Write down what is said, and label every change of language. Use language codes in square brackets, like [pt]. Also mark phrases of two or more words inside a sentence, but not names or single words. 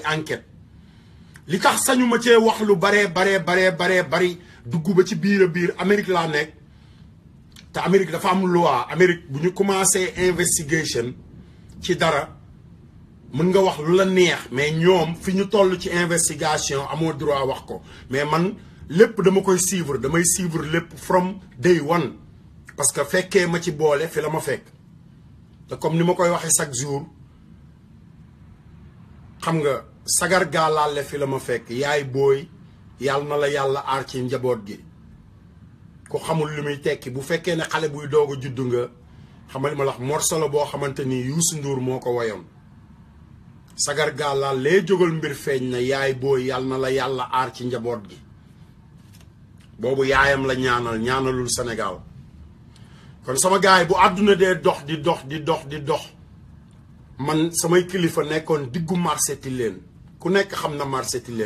[wo] enquête li tax sañu ma cee wax lu bari dugg ba ci biir a biir Amérique laa nekk te Amérique dafa am loi Amérique bu ñu [fr] commencé investigation [wo] ci dara mën nga wax lu la neex mais ñoom fi ñu toll ci investigation amoo droit wax ko mais man lépp dama koy suivre damay suivre lépp [en] from day one [fr] parce que [wo] fekkee ma ci boole fi la ma fekk te comme ni ma koy waxee [fr] chaque jour [wo] xam nga sagar gaalaale fi la ma fekk yaay booy yàlla na la yàlla aar ci njaboot gi ku xamul lu muy tekki bu fekkee ne xale buy doog a juddu nga xamal ma la morceau la boo xamante ni Youssou Ndour moo ko woyoon sagar gaalaal lee jógal mbir feeñ na yaay booy yàlla na la yàlla aar ci njaboot gi boobu yaayam la ñaanalul Sénégal kon sama gaay bu àdduna dee dox di dox man samay kilifa nekkoon diggu marché Tilène ku nekk xam na marché